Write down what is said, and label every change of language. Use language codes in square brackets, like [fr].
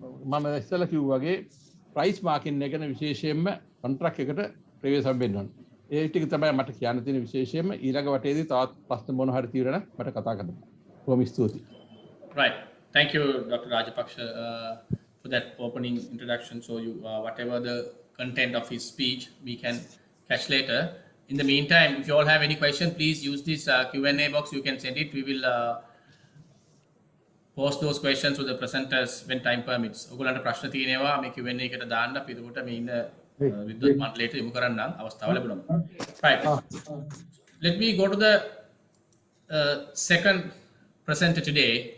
[si] මම ඉස්සෙල්ලා කිව්වා වගේ price marking එක ගැන විශේෂයෙන්ම කොන්ට්‍රැක්ට් එකට ප්‍රවේශම් වෙන්න ඕනේ. ඒ ටික තමයි මට කියන්න තියෙන විශේෂයෙන්ම. ඊළඟ වටේදී තවත් ප්‍රශ්න මොනවා හරි තියෙනවා නම් මට කතා කරන්න. බොහොම ස්තුතියි. [en] Right. Thank you, Dr. Rajapaksha, for that opening introduction. So you, whatever the content of his speech, we can catch later. In the meantime, if you all have any question, please use this Q&A box. You can send it. We will post those questions to the presenters when time permits. [si] ඔයගොල්ලන්ට ප්‍රශ්න තියෙනවා මේ Q&A එකට දාන්න. අපි එතකොට මේ ඉන්න විද්වත් මණ්ඩලයට යොමු කරන්නම් අවස්ථාව ලැබුණා. [en] Right. Let me go to the second presenter today.